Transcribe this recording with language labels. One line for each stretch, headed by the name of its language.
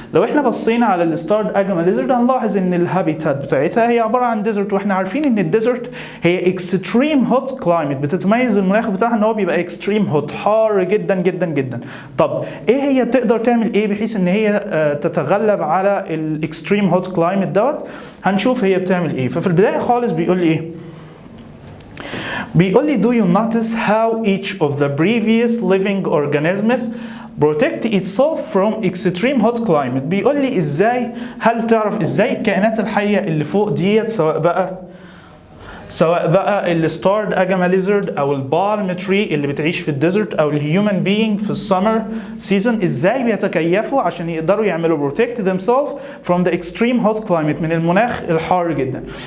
Arabic: لو احنا بصينا على الستارد اجاما ليزرد هنلاحظ ان الهابيتات بتاعتها هي عباره عن ديزرت، واحنا عارفين ان الديزرت هي اكستريم هوت كلايمت، بتتميز المناخ بتاعها ان هو بيبقى اكستريم هوت، حار جدا جدا جدا. طب ايه هي بتقدر تعمل ايه بحيث ان هي تتغلب على الاكستريم هوت كلايمت دوت؟ هنشوف هي بتعمل ايه. ففي البدايه خالص بيقول لي
English: ايه؟ بيقول لي do you notice how each of the previous living organisms protect itself from extreme hot climate.
Arabic: بيقول لي ازاي، هل تعرف ازاي الكائنات الحية اللي فوق ديت، سواء بقى الستارد اجاما ليزرد او البالم تري اللي بتعيش في الديزرت او الهيومن بينج في السمر سيزون، ازاي بيتكيفوا عشان يقدروا يعملوا
English: protect themselves from the extreme hot climate،
Arabic: من المناخ الحار جدا.